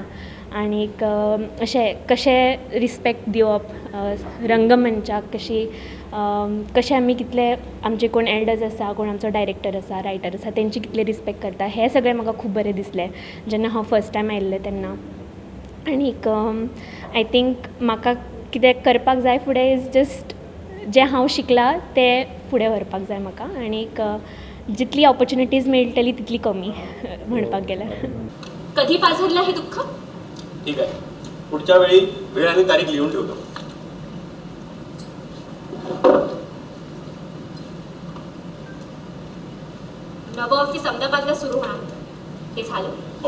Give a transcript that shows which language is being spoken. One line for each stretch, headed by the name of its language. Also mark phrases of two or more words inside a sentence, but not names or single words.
Konkani: आनीक अशें कशें रिस्पेक्ट दिवप रंगमंचाक, कशें आमी कितले आमचे कोण एल्डर्स आसा, कोण आमचो डायरेक्टर आसा, रायटर आसा, तेंची कितले रिस्पेक्ट करता, हें सगळें म्हाका खूब बरें दिसलें जेन्ना हांव
English: first time
Konkani: आयिल्लें तेन्ना. आनीक
English: I think
Konkani: म्हाका कितें करपाक जाय फुडें
English: is just
Konkani: जें हांव शिकलां तें फुडें व्हरपाक जाय म्हाका. आनीक जितली ऑपॉर्च्युनिटीज मेळटली तितली कमी म्हणपाक गेल्यार.
Marathi: कधी पाझरलं हे दुःख? ठीक आहे, पुढच्या वेळी वेळ आणि तारीख लिहून ठेवतो. नवं ऑफिस अहमदाबादला सुरू होणार होतं, ते झालं. हो.